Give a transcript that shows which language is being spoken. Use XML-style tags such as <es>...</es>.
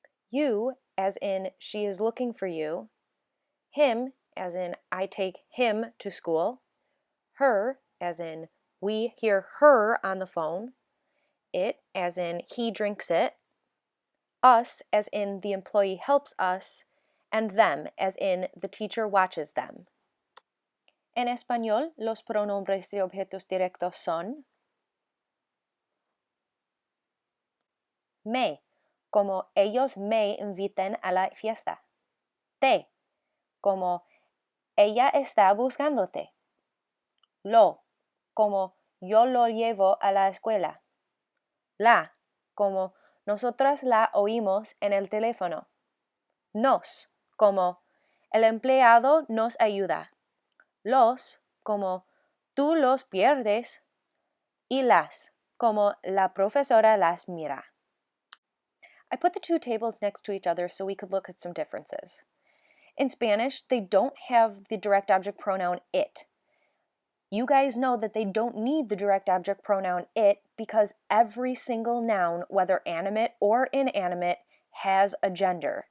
<en>You, as in she is looking for you. Him, as in I take him to school. Her, as in we hear her on the phone. It, as in he drinks it. Us, as in the employee helps us. And them, as in the teacher watches them.</en> <es>En español, los pronombres de objetos directos son me, como ellos me inviten a la fiesta. Te, como ella está buscándote. Lo, como yo lo llevo a la escuela. La, como nosotras la oímos en el teléfono. Nos, como el empleado nos ayuda. Los, como tú los pierdes. Y las, como la profesora las mira.</es> <en>I put the two tables next to each other so we could look at some differences. In Spanish, they don't have the direct object pronoun it. You guys know that they don't need the direct object pronoun it because every single noun, whether animate or inanimate, has a gender.</en>